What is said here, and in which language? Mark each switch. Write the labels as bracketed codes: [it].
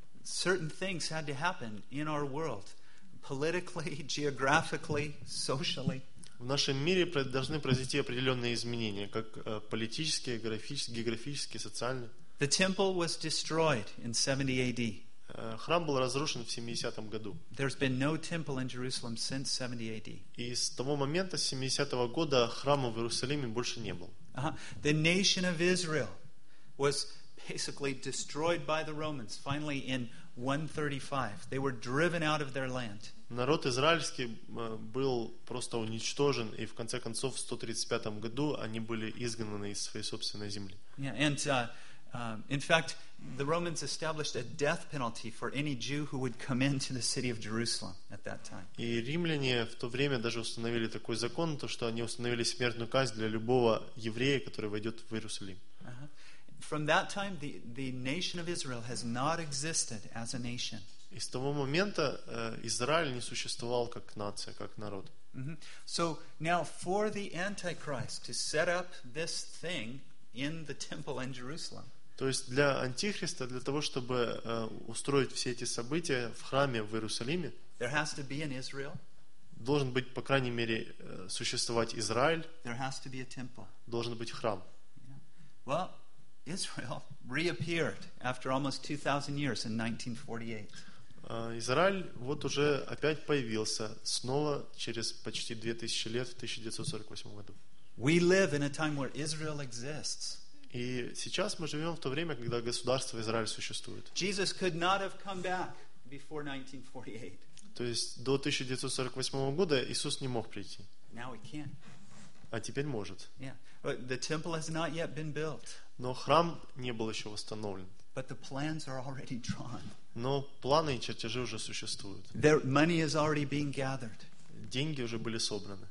[en] certain things had to happen in our world, politically, geographically, socially. [ru] В нашем мире должны произойти определенные изменения, как политические, географические, социальные. [en] The temple was destroyed in 70 AD. [ru] Храм был разрушен в 70-м году. [en] There's been no temple in Jerusalem since 70 AD. [ru] И с того момента, с 70-го года, храма в Иерусалиме больше не было. [en] The nation of Israel was basically destroyed by the Romans, finally in 135. They were driven out of their land. [ru] Народ израильский был просто уничтожен, и в конце концов, в 135 году они были изгнаны из своей собственной земли. [en] Yeah, and in fact, the Romans established a death penalty for any Jew who would come into the city of Jerusalem at that time. [ru] И римляне в то время даже установили такой закон, то что они установили смертную казнь для любого еврея, который войдет в Иерусалим. [en] From that time, the nation of Israel has not existed as a nation. [ru] И с того момента Израиль не существовал как нация, как народ. Mm-hmm. [en] So now for the Antichrist to set up this thing in the temple in Jerusalem. [ru] То есть для Антихриста, для того, чтобы устроить все эти события в храме в Иерусалиме, [en] there has to be an Israel. [ru] Должен быть, по крайней мере, существовать Израиль. [en] There has to be a temple. [ru] Должен быть храм. [en] Yeah. Well, Israel reappeared after almost 2,000 years in 1948. [ru] Израиль вот уже опять появился снова через почти 2000 лет в 1948 году. [en] We live in a time where Israel exists. [ru] И сейчас мы живем в то время, когда государство Израиль существует. [en] Jesus could not have come back before 1948. [ru] То есть до 1948 года Иисус не мог прийти. [en] Now he can. [ru] А теперь может. [en] Yeah. But the temple has not yet been built. [ru] Но храм не был еще восстановлен. [en] But the plans are already drawn. [ru] Но планы и чертежи уже существуют. [en] Their money is already being gathered. [ru] Деньги уже были собраны.